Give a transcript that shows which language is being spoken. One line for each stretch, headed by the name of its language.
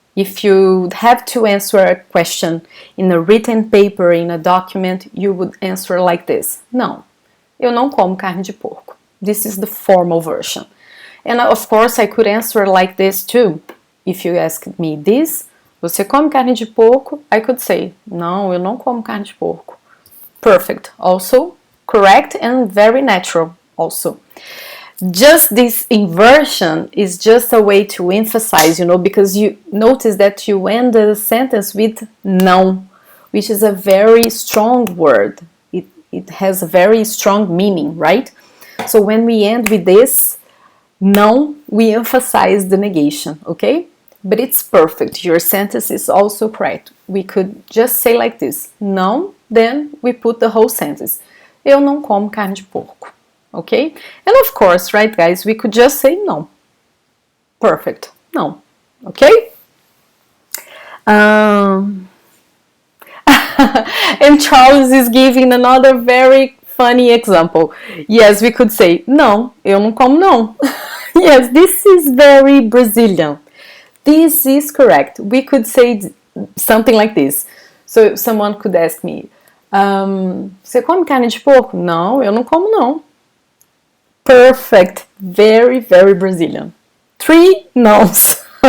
English: If you have to answer a question in a written paper, in a document, you would answer like this.
Portuguese: Não, eu não como carne de porco.
English: This is the formal version. And of course, I could answer like this too. If you asked me this,
Portuguese: você come carne de porco?
English: I could say,
Portuguese: não, eu não como carne de porco.
English: Perfect. Also, correct and very natural also. Just this inversion is just a way to emphasize, because you notice that you end the sentence with não, which is a very strong word. It has a very strong meaning, right? So when we end with this não, we emphasize the negation, okay? But it's perfect. Your sentence is also correct. We could just say like this, não, then we put the whole sentence.
Portuguese: Eu não como carne de porco.
English: Okay? And of course, right, guys, we could just say no. Perfect. No. Okay? And Charles is giving another very funny example. Yes, we could say,
Portuguese: não, eu não como não.
English: Yes, this is very Brazilian. This is correct. We could say something like this. So someone could ask me,
Portuguese: você come carne de porco? Não, eu não como não. Perfect.
English: Very, very Brazilian. 3 no's.